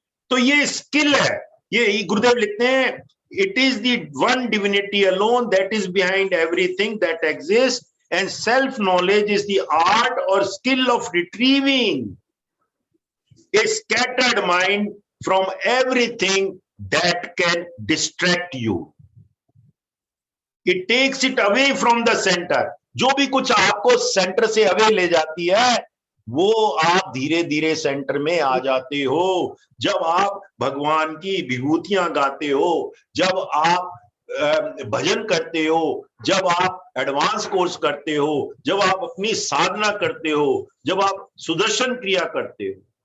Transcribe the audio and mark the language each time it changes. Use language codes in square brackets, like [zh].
[hi] तो ये स्किल है, ये गुरुदेव लिखते हैं, [en] It is the one divinity alone that is behind everything that exist, and self knowledge is the art or skill of retrieving a scattered mind from everything that can distract you. It takes it away from the center. [hi] जो भी कुछ आपको centre से away ले जाती है, वो आप धीरे धीरे सेंटर में आ जाते हो। जब आप भगवान की विभूतियां गाते हो, जब आप भजन करते हो, जब आप एडवांस कोर्स करते हो, जब आप अपनी साधना करते हो, जब आप सुदर्शन क्रिया करते हो।